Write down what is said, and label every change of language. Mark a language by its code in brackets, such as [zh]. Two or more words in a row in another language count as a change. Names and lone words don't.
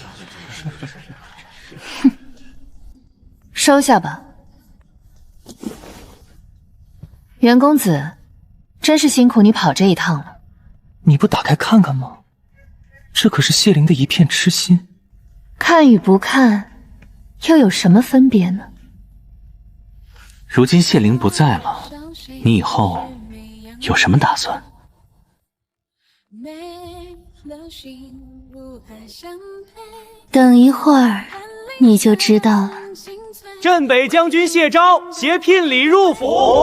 [zh] 哼，收下吧。袁公子，真是辛苦你跑這一趟了。你不打開看看嗎？這可是謝靈的一片痴心。看與不看，又有什麼分別呢？如今謝靈不在了，你以後有什麼打算？等一會兒你就知道了。鎮北將軍謝昭攜聘禮入府。